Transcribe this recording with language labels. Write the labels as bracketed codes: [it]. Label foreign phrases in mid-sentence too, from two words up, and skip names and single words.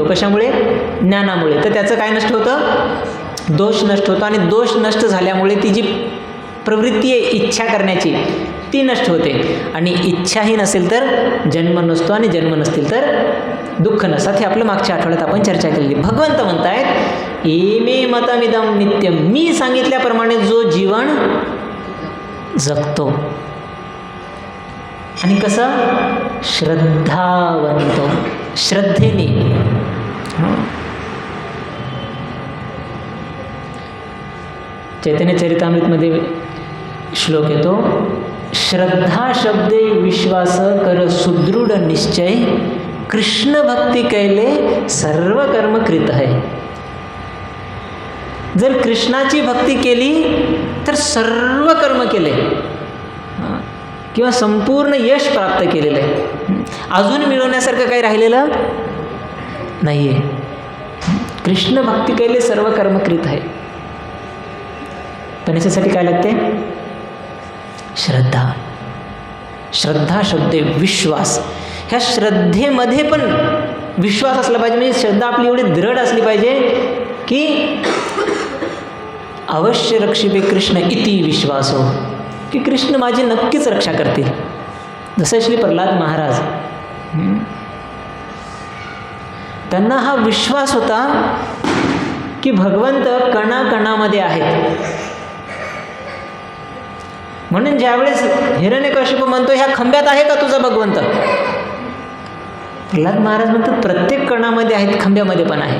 [mr] कशामुळे? ज्ञानामुळे. तर त्याचं काय नष्ट होतं? दोष नष्ट होतो. आणि दोष नष्ट झाल्यामुळे ती जी प्रवृत्ती आहे इच्छा करण्याची ती नष्ट होते. आणि इच्छाही नसेल तर जन्म नसतो, आणि जन्म नसतील तर दुःख नसतात. हे आपलं मागच्या आठवड्यात आपण चर्चा केलेली. भगवंत म्हणतायत [sa] एमे मतमिदं नित्यम, [mr] मी सांगितल्याप्रमाणे जो जीवन जगतो आणि कसं? श्रद्धावंत, श्रद्धेने. चैतन्य चरितामृतमध्ये श्लोक येतो, [bn] শ্রদ্ধা শব্দে বিশ্বাস কর সুদৃঢ় নিশ্চয়, কৃষ্ণ ভক্তি কৈলে সর্ব কর্ম কৃত হয়. [mr] जर कृष्णाची भक्ती केली तर सर्व कर्म केले किंवा संपूर्ण यश प्राप्त केलेलं आहे. अजून मिळवण्यासारखं काही राहिलेलं नाही आहे. कृष्ण भक्ती केले सर्व कर्मकृत आहे. पण याच्यासाठी काय लागते? श्रद्धा. श्रद्धा शब्द विश्वास. ह्या श्रद्धेमध्ये पण विश्वास असला पाहिजे. म्हणजे श्रद्धा आपली एवढी दृढ असली पाहिजे की [bn] অবশ্য রক্ষিবে কৃষ্ণ ইতি বিশ্বাস হো, [mr] की कृष्ण माझी नक्कीच रक्षा करतील. जसं श्री प्रल्हाद महाराज, त्यांना हा विश्वास होता की भगवंत कणाकणामध्ये आहेत. म्हणून ज्यावेळेस हिरण्यकशिपू म्हणतो ह्या खंब्यात आहे का तुझा भगवंत, प्रल्हाद महाराज म्हणतात प्रत्येक कणामध्ये आहेत, खंब्यामध्ये पण आहे.